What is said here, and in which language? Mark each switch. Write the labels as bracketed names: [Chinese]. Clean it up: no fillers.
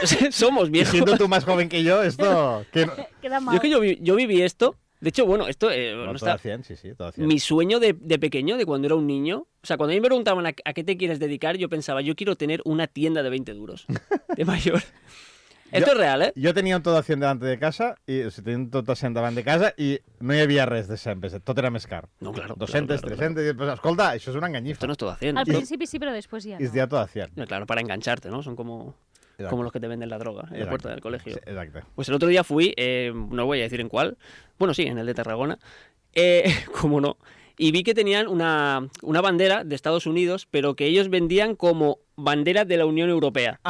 [Spanish] Somos viejos. Siendo tú más joven que yo, esto... Queda mal. Yo es que yo viví esto. De hecho, bueno, esto... no está... Todo a 100, sí, todo a 100. Mi sueño de pequeño, de cuando era un niño... O sea, cuando a mí me preguntaban a qué te quieres dedicar, yo pensaba, yo quiero tener una tienda de 20 duros. De mayor. Esto es real, ¿eh? [Catalan] Jo tenia un tot a 100 davant de casa, tenia un tot a 100 davant de casa i no hi havia res de 100 pesetes, tot era més car. [Spanish] No, claro. 200, claro. [Catalan] 300, [Spanish] y, pues, [Catalan] escolta, això és una enganyifa. [Spanish] Esto no es todo a 100. [Catalan] Al principi sí, [Spanish] pero después ya no. [Catalan] És dia tot a 100. [Spanish] No, claro, para engancharte, ¿no? Son como los que te venden la droga en la puerta del colegio. Sí, exacto. Pues el otro día fui, no voy a decir en cuál, bueno, sí, en el de Tarragona, como no, y vi que tenían una bandera de Estados Unidos, pero que ellos vendían como bandera de la Unión Europea.